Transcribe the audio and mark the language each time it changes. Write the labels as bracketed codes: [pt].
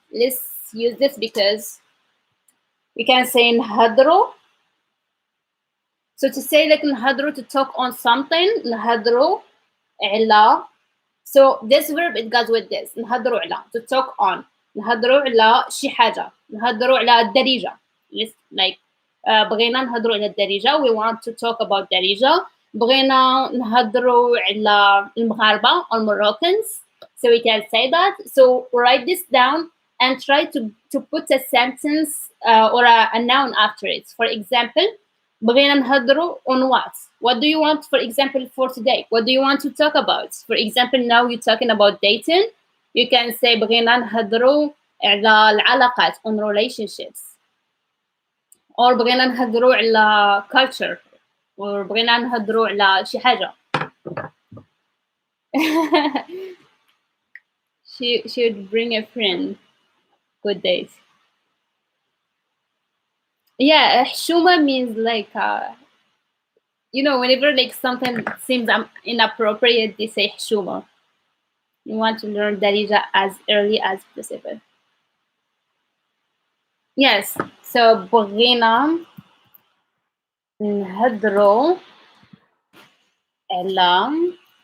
[en] Let's use this because we can say نهضروا. So to say like نهضروا, to talk on something, نهضروا على. So this verb it goes with this. نهضروا على, to talk on. [ar] نهضروا على شي حاجة. نهضروا على الدارجة. Like بغينا نهضروا على الدارجة. [en] We want to talk about دارجة. [ar] بغينا نهضروا على المغاربة [en] or Moroccans. So we can say that. So write this down and try to put a sentence or a noun after it. For example, [ar] بغينا نهضروا [en] on what? What do you want, for example, for today? What do you want to talk about? For example, now you're talking about dating. You can say [ar] بغينا نهضروا على العلاقات, [en] on relationships. [ar] Or بغينا نهضروا على culture. Or بغينا نهضروا على شي حاجة. [en] She would bring a friend. Good days. Yeah, حشومة means like whenever like something seems inappropriate, they say حشومة. You want to learn Darija as early as possible. Yes. [ar] So بغينا نهضروا على.